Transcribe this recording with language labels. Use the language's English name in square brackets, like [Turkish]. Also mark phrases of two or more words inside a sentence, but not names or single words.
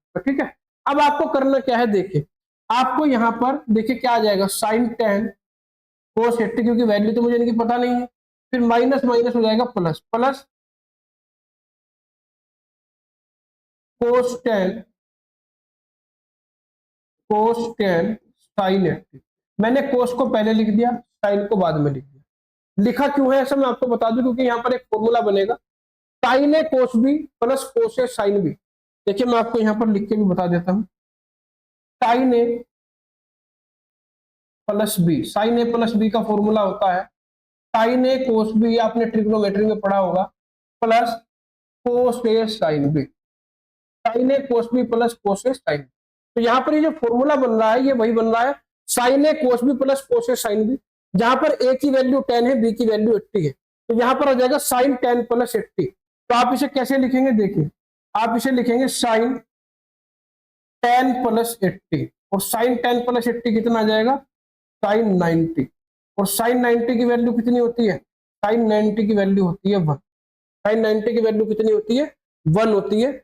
[Hindi] तो ठीक है, अब आपको करना क्या है, देखिए आपको यहां पर देखिए क्या आ जाएगा, sin 10 cos 80, क्योंकि वैल्यू तो मुझे इनकी पता नहीं है, फिर माइनस माइनस हो जाएगा प्लस, प्लस cos 10 sin 80। मैंने cos को पहले लिख दिया, sin को बाद में लिख दिया। लिखा क्यों है ऐसा मैं आपको बता दूं, क्योंकि यहाँ पर एक फॉर्मूला बनेगा, sin a cos b प्लस cos a sin b। देखिए मैं आपको यहाँ पर लिख के भी बता देता हूँ, sin a प्लस b, sin a प्लस b का फॉर्मूला होता है sin a cos b, आपने ट्रिग्नोमेट्री में पढ़ा होगा, प्लस cos a sin b, sin a cos b प्लस cos a sin b। तो यहाँ पर ये जो फॉर्मूला बन रहा है ये वही बन रहा है, sin a cos b प्लस cos a sin b, जहां पर a की वैल्यू 10 है, b की वैल्यू 80 है, तो यहाँ पर आ जाएगा sin 10 प्लस 80। तो आप इसे कैसे लिखेंगे, देखिए आप इसे लिखेंगे sin 10 प्लस 80, और sin 10 प्लस 80 कितना आ जाएगा, sin 90, और sin 90 की वैल्यू कितनी होती है, sin 90 की वैल्यू होती है 1, sin 90 की वैल्यू कितनी होती है, 1 होती है।